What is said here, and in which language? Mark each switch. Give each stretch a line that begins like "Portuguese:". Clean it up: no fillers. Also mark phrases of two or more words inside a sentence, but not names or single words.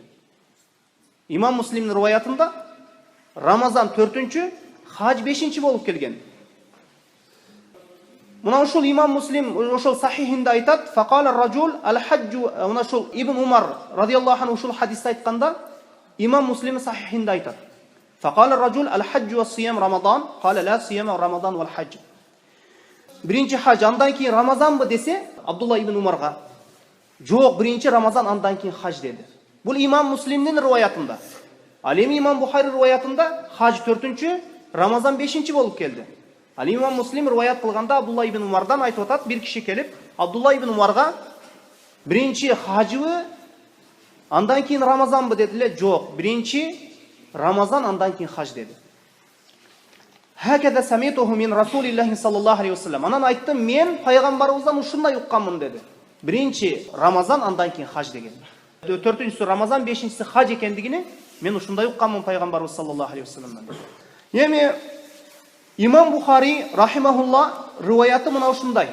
Kyrgyz: Имам Муслимдин риваятында Рамазан 4-чү, хаж 5-чи болуп келген. Мына ушул Имам Муслим ошол сахихинде айтат,
Arabic: فقال رجل الحج,
Kyrgyz: мына ушул Ибн Умар
Arabic: رضي الله عنه
Kyrgyz: ушул хадисти айтканда Имам Муслим сахихинде айтат.
Arabic: فقال رجل الحج وصيام رمضان قال لا صيام رمضان والحج.
Kyrgyz: Биринчи хаж андан кийин Рамазанбы десе, Абдулла ибн Умарга жок, биринчи Рамазан андан кийин хаж деди. Бул Имам Муслимдин риваятында. Ал эми Имам Бухари риваятында хаж 4-чү, Рамазан 5-чи болуп келди. Ал Имам Муслим риваят кылганда Абдулла ибн Умардан айтып атат, бир киши келип, Абдулла ибн Умарга биринчи хажыбы, андан кийин Рамазанбы деди эле, жок, биринчи Рамазан андан кийин хаж деди.
Arabic: هكذا سمعته من رسول الله صلى الله عليه وسلم.
Kyrgyz: Анан айттым, мен пайгамбарыбыздан ушундай укканмын деди. Биринчи Рамазан андан кийин хаж деген. 4-чүсү Рамазан, 5-чиси хаж экендигини мен ушундай укканмын пайгамбарыбыз саллаллаху алейхи вассаламдан. Эми Имам Бухари рахимахулла риваяты мына ушундай.